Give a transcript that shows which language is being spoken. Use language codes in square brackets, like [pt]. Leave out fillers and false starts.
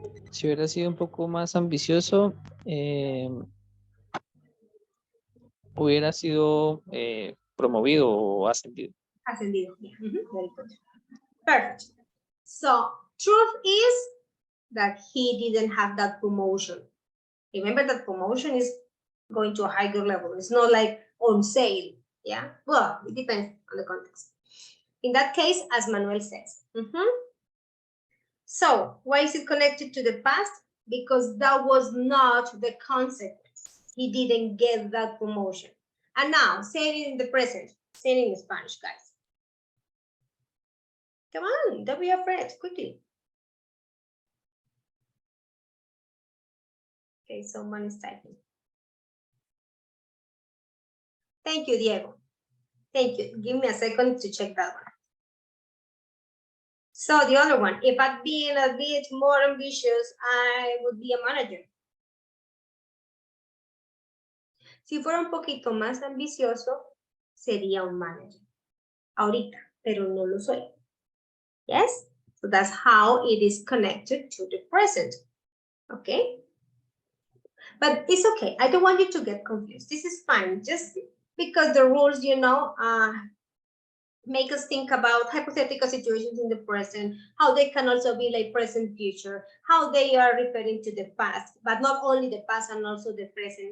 [es] Si hubiera sido un poco más ambicioso, hubiera sido promovido o ascendido. [en] Ascendido. Yeah. Very good. Perfect. So, truth is that he didn't have that promotion. Remember that promotion is going to a higher level. It's not like on sale. Yeah. Well, it depends on the context. In that case, as Manuel says. So, why is it connected to the past? Because that was not the consequence. He didn't get that promotion. And now, say it in the present. Say it in Spanish, guys. Come on, don't be afraid, quickly. Okay, someone is typing. Thank you, Diego. Thank you. Give me a second to check that one. So the other one, if I'd been a bit more ambitious, I would be a manager. [es] Si fuera un poquito más ambicioso, sería un manager. Ahorita, pero no lo soy. Yes? [en] So that's how it is connected to the present. Okay? But it's okay. I don't want you to get confused. This is fine. Just because the rules, you know, make us think about hypothetical situations in the present, how they can also be like present future, how they are referring to the past, but not only the past and also the present.